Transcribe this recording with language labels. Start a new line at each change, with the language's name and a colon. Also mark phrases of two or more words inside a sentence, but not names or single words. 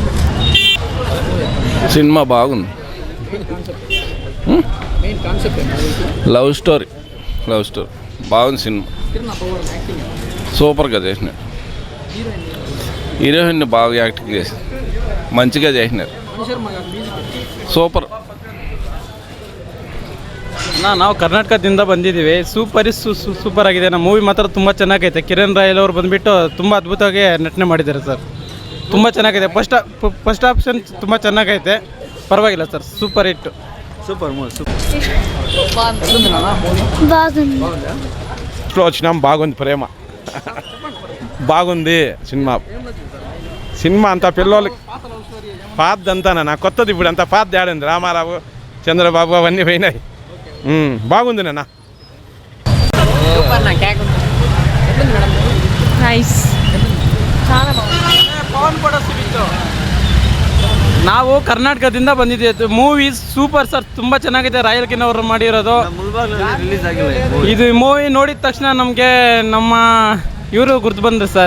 Telugu: సినిమా బాగుంది.
English: love story
Telugu: బాగుంది సినిమా. సూపర్గా చేసినారు. హీరోయిన్ బాగా యాక్టింగ్ చేసి ಮಂಚಿಗೆ చేసినారు.
Kannada: ಸೂಪರ್. ನಾವು ಕರ್ನಾಟಕದಿಂದ ಬಂದಿದ್ದೀವಿ. ಸೂಪರ್ ಆಗಿದೆ. ನಮ್ಮ ಮೂವಿ ಮಾತ್ರ ತುಂಬ ಚೆನ್ನಾಗೈತೆ. ಕಿರಣ್ ರಾಯಲ್ ಅವರು ಬಂದುಬಿಟ್ಟು ತುಂಬ ಅದ್ಭುತವಾಗಿ ನಟನೆ ಮಾಡಿದ್ದಾರೆ ಸರ್. ತುಂಬ ಚೆನ್ನಾಗಿದೆ.
English: first option
Kannada: ತುಂಬ ಚೆನ್ನಾಗೈತೆ, ಪರವಾಗಿಲ್ಲ ಸರ್.
English: super hit. super movie.
Telugu: వచ్చినాం. బాగుంది. ప్రేమ బాగుంది. సినిమా అంతా పిల్లలకి పాతదంతానా, నా కొత్తది ఇప్పుడు అంతా పాత తేడండి. రామారావు, చంద్రబాబు అవన్నీ పోయినాయి. బాగుంది నాన్న.
Kannada: ನಾವು ಕರ್ನಾಟಕದಿಂದ ಬಂದಿದ್ದೀವಿ.
English: movie super sir,
Kannada: ತುಂಬ ಚೆನ್ನಾಗಿದೆ. ರಾಯಲ್ ಕಿನ್ ಅವರು ಮಾಡಿರೋದು ಇದು ಮೂವಿ ನೋಡಿದ ತಕ್ಷಣ ನಮಗೆ ನಮ್ಮ ಇವರು ಗುರ್ತು ಬಂದರು ಸರ್.